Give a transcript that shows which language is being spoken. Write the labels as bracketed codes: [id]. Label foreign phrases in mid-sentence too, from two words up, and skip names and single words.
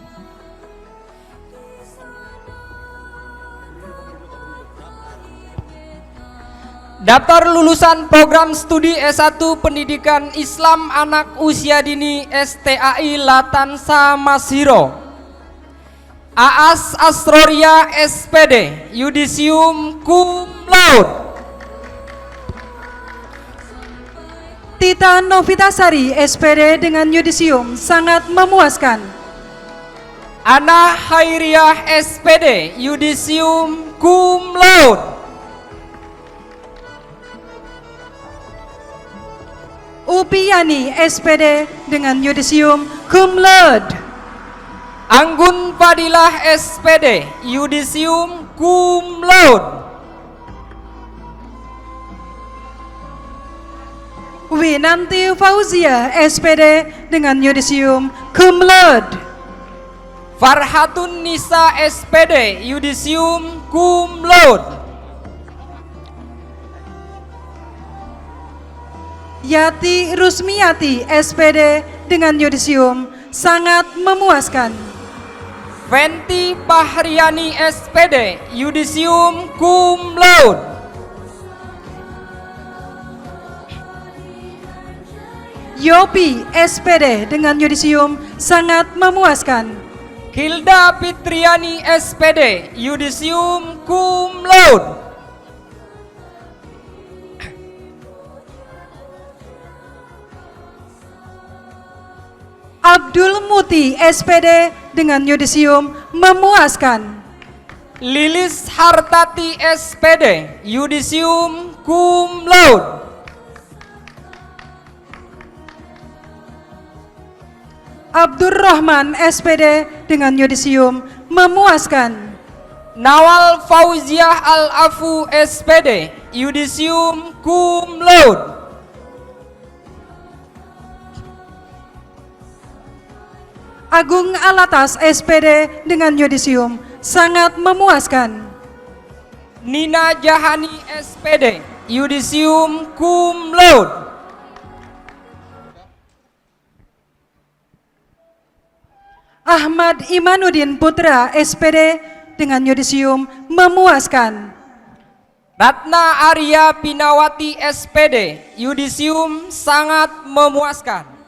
[id] Daftar lulusan program studi S1 Pendidikan Islam Anak Usia Dini STAI Latansa Masiro. Aas Asroria SPD yudisium [la] cum laude. [id] Tita Novitasari SPD dengan yudisium sangat memuaskan. Ana Hairiah SPD yudisium [la] cum laude. [id] Upiyani SPD dengan yudisium [la] cum laude. [id] Anggun Fadilah SPD yudisium [la] cum laude. [id] Winanti Fauzia SPD dengan yudisium [la] cum laude. [id] Farhatun Nisa SPD yudisium [la] cum laude. [id] Yati Rusmiati SPD dengan yudisium sangat memuaskan. Fenty Bahriani SPD yudisium [la] cum laude. [id] Yopi SPD dengan yudisium sangat memuaskan. Hilda Fitriani SPD yudisium [la] cum laude. [id] Abdul Muti SPD dengan yudisium memuaskan. Lilis Hartati SPD yudisium [la] cum laude. [id] Abdurrahman SPD dengan yudisium memuaskan. Nawal Fauziah Al-Afu SPD yudisium [la] cum laude. [id] Agung Alatas SPD dengan yudisium sangat memuaskan. Nina Jahani SPD yudisium [la] cum laude. [id] Ahmad Imanuddin Putra SPD dengan yudisium memuaskan. Ratna Arya Pinawati SPD yudisium sangat memuaskan.